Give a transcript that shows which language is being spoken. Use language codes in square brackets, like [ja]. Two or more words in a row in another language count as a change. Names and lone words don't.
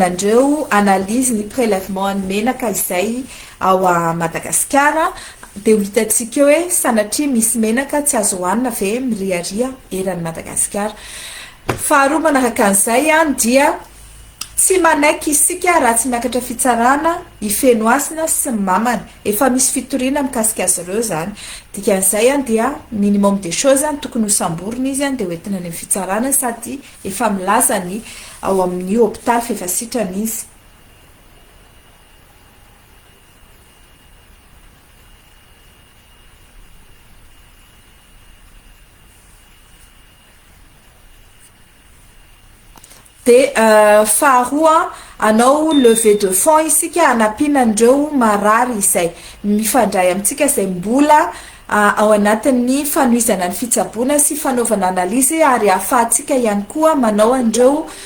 [mg] andreo analizy ny prélèvement ny menaka izay ao Madagasikara de ho hitatsika hoe sanatria misy menaka tsy azo hohanina ve miriaria eran'ny Madagasikara faharoa manaraka an'izay dia tsy manaiky isika raha tsy miakatra fitsarana ifenoasina sy mamany efa misy fitoriana mikasika azy ireo zany dikan'izay dia [fr] minimum des choses [mg] tokony ho samborina izy de hoentina ny fitsarana sady efa milaza ny ao amin'ny hôpitaly fa efa sitrana izy de faharoa anao [fr] levée de fonds [mg] isika anapinandreo marary izay mifandray amintsika izay mbola ao anatin'ny fanoizana ny fitsaboana sy fanaovana analizy ary ahafahantsika ihany koa manao andreo